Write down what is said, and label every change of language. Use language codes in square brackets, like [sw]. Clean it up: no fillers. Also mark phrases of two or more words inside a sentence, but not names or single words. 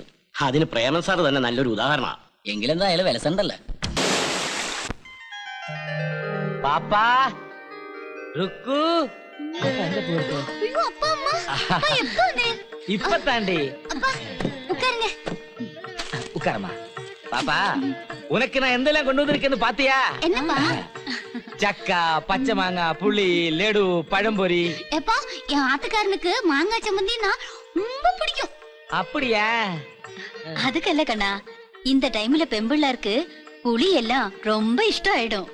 [ml] അതിന് പ്രേമൻ സാർ തന്നെ നല്ലൊരു ഉദാഹരണമാണ്. എങ്കിലെന്തായാലും വിലസണ്ടല്ലേ. പാപ്പാ റുക്കു അയ്യോ, അപ്പ, അമ്മ. അപ്പ, എപ്പോ വന്നേ? ഇപ്പൊ താണ്ടി [ta] அப்பா, உட்காருங்க. உட்காரமா பாப்பா, உனக்கு நான் எந்தெல்லாம் கொண்டு வந்திருக்கேன்னு பாத்தியா? என்னப்பா? சக்கா, பச்சை மாங்காய், புளி, லெடு, பழம்பொரி. எப்பா, என் ஆத்துக்காரனுக்கு மாங்காய் சம்மந்தினா ரொம்ப பிடிக்கும். அப்படியா? அதுக்கல்ல கண்ணா, இந்த டைம்ல பெம்பிள்ளாருக்கு புளி எல்லாம் ரொம்ப இஷ்டம் ஆயிடும்.